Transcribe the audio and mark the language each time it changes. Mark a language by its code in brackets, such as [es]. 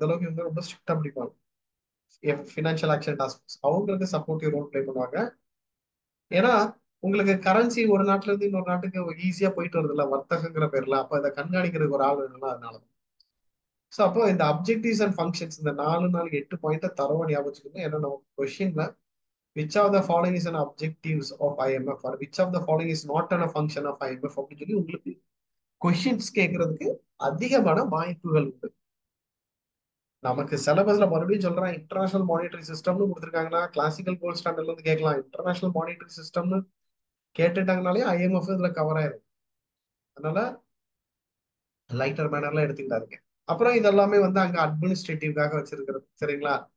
[ta] அந்த அளவுக்கு இவங்க ரொம்ப ஸ்ட்ரிக்டா பிடிப்பாங்க. ஃபினான்ஷியல் ஆக்ஷன் டாஸ்க் ஃபோர்ஸ் அவங்களுக்கு சப்போர்ட்டிவ் ரோல் பிளே பண்ணுவாங்க. ஏன்னா உங்களுக்கு கரன்சி ஒரு நாட்டுல இருந்து இன்னொரு நாட்டுக்கு ஈஸியா போயிட்டு வருது இல்ல, வர்த்தகங்கிற பேர்ல. அப்ப இதை கண்காணிக்கிறதுக்கு ஒரு ஆள் வேணும்ல, அதனால. ஸோ அப்போ இந்த அப்ஜெக்டிவ்ஸ் அண்ட் ஃபங்க்ஷன்ஸ் இந்த 4 பாயிண்ட் தரவா ஞாபகம் வச்சுக்கணும். ஏன்னா நம்ம கொஸ்டின்ல [en] which of the following is an objectives of IMF [ta] or which of the following is not an a function of IMF அப்படின்னு சொல்லி உங்களுக்கு கொஸ்டின்ஸ் கேட்கறதுக்கு அதிகமான வாய்ப்புகள் உண்டு. நமக்கு சிலபஸ்ல மறுபடியும் சொல்றேன், இன்டர்நேஷனல் மானிட்டரி சிஸ்டம்னு கொடுத்துருக்காங்கன்னா கிளாசிக்கல் கோல்ட் ஸ்டாண்டர்ட்ல இருந்து கேட்கலாம். இன்டர்நேஷனல் மானிட்டரி சிஸ்டம்னு கேட்டுட்டாங்கனாலே ஐஎம்எஃப் இதுல கவர் ஆயிரும். அதனால லைட்டர் மேனர்ல எடுத்துக்கிட்டாருங்க. அப்புறம் இதெல்லாமே வந்து அங்க அட்மினிஸ்ட்ரேட்டிவ்காக வச்சிருக்கிறது. சரிங்களா?